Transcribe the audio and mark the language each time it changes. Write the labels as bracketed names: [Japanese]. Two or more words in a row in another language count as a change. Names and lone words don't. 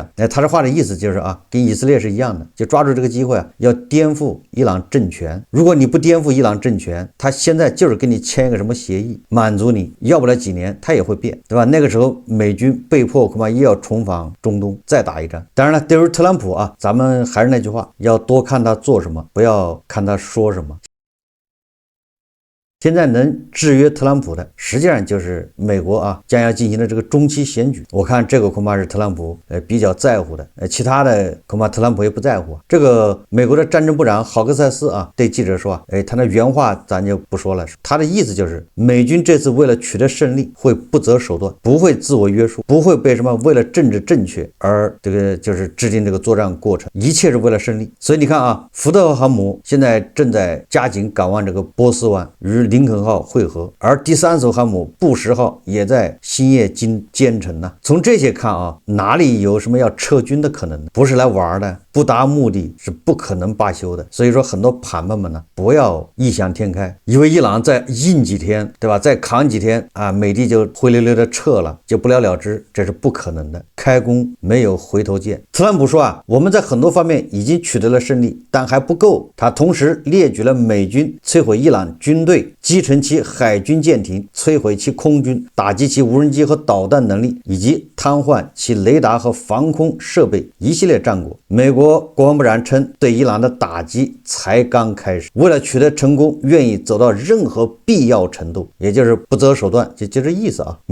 [Chinese] 他這話的意思就是跟以色列是一樣的，就抓住這個機會要顛覆伊朗政權。如果你不顛覆伊朗政權，他現在就是跟你簽一個什麼協議，滿足你，要不了幾年他也會變，對吧？那個時候美軍被迫恐怕又要重返中東再打一仗。當然了，對於特朗普咱們還是那句話，要多看他做什麼，不要看他說什麼。現在能制約特朗普的，實際上就是美國啊將要進行的這個中期選舉。我看這個恐怕是特朗普比較在乎的，其他的恐怕特朗普也不在乎。這個美國的战爭部長豪克塞斯啊對記者說，他的原話咱就不說了，他的意思就是美軍這次为了取得勝利會不擇手段，不會自我約束，不會被什麼為了政治正確而這個就是制定這個作戰過程，一切是為了勝利。所以你看啊，福特航母現在正在加緊趕往這個波斯灣與林肯號會合，而第3 艘航母布什號也在新夜兼程呢。從這些看啊，哪裡有什麼要撤軍的可能呢？不是来玩的，不達目的是不可能罢休的。所以說很多盘们呢，不要異想天開，以為伊朗再硬幾天，對吧？再扛幾天啊，美帝就灰溜溜的撤了，就不了了之，這是不可能的。開弓沒有回頭箭。特朗普說啊，我們在很多方面已經取得了勝利，但還不夠。他同時列舉了美軍摧毀伊朗軍隊、擊沉其海軍艦艇、摧毀其空軍、打擊其無人機和導彈能力，以及癱瘓其雷達和防空設備一系列戰果。美國國防部長稱，對伊朗的打擊才剛開始，為了取得成功，願意走到任何必要程度，也就是不擇手段，就這意思啊。